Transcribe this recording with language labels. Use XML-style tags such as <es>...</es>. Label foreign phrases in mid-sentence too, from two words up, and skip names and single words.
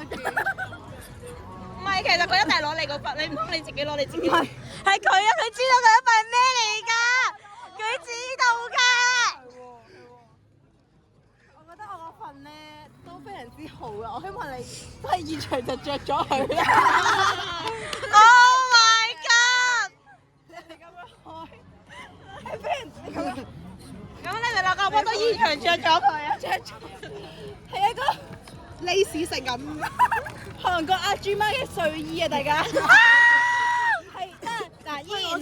<yue>唔係，其實佢一定係攞你嗰份，你唔通你自己攞你自己？係佢啊！佢知道佢一份係咩嚟㗎，佢知道㗎。我覺得我嗰份咧都非常之好啊！我希望你都係現場就着咗佢。</yue> <en>Oh my god！</en> <yue>你係咁樣開，係俾人你咁樣。咁你哋兩個我都現場着咗佢啊！着咗，係一個 lace 性感韓國阿豬媽嘅睡衣啊！大家係嗱，依然啦，</yue>